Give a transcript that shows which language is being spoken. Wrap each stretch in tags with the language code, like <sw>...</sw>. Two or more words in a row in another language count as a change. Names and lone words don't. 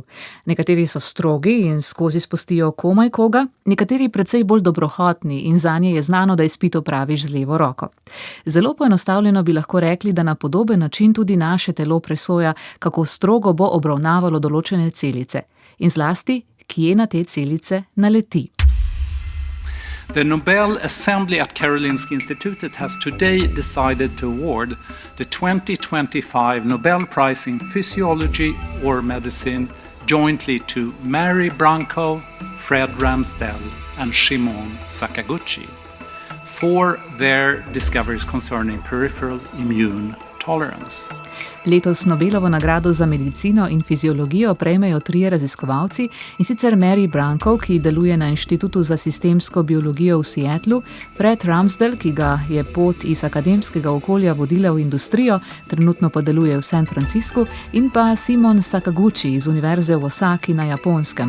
<sl>Nekateri so strogi in skozi spustijo komaj koga, nekateri precej bolj dobrohotni in zanje je znano, da izpit opraviš z levo roko. Zelo poenostavljeno bi lahko rekli, da na podoben način tudi naše telo presoja, kako strogo bo obravnavalo določene celice in zlasti, kje na te celice naleti.</sl> <en>The Nobel Assembly at Karolinska Institutet has today decided to award the 2025 Nobel Prize in Physiology or Medicine jointly to Mary Branco, Fred Ramsdell and Shimon Sakaguchi for their discoveries concerning peripheral immune tolerance.</en> <sl>Letos Nobelovo nagrado za medicino in fiziologijo prejmejo 3 raziskovalci, in sicer Mary Branco, ki deluje na Inštitutu za sistemsko biologijo v Seattlu, Fred Ramsdell, ki ga je pot iz akademskega okolja vodila v industrijo, trenutno pa deluje v San Franciscu, in pa Shimon Sakaguchi iz Univerze v Osaki na Japonskem.</sl>